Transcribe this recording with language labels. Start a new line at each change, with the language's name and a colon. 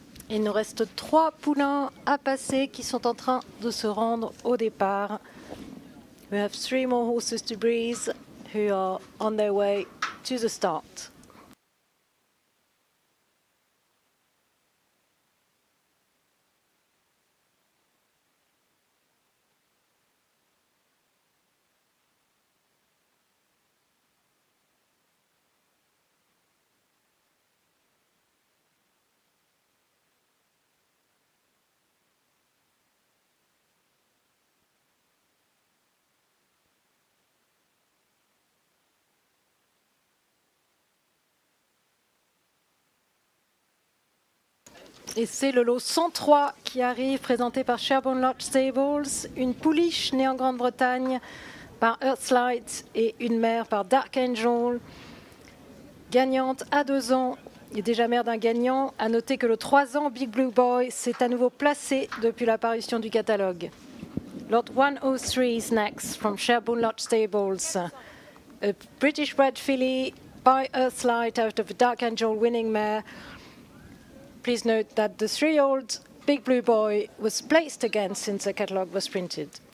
French: Il nous reste 3 poulains à passer qui sont en train de se rendre au départ.
English: We have 3 more horses to breeze who are on their way to the start.
French: Et c'est le lot 103 qui arrive, présenté par Sherborne Lodge Stables, une pouliche née en Grande-Bretagne par Earthlight et une mère par Dark Angel, gagnante à 2 ans et déjà mère d'un gagnant. À noter que le 3 ans Big Blue Boy s'est à nouveau placé depuis l'apparition du catalogue.
English: Lot 103 is next from Sherborne Lodge Stables, a British bred filly by Earthlight out of a Dark Angel winning mare. Please note that the 3-year-old Big Blue Boy was placed again since the catalogue was printed.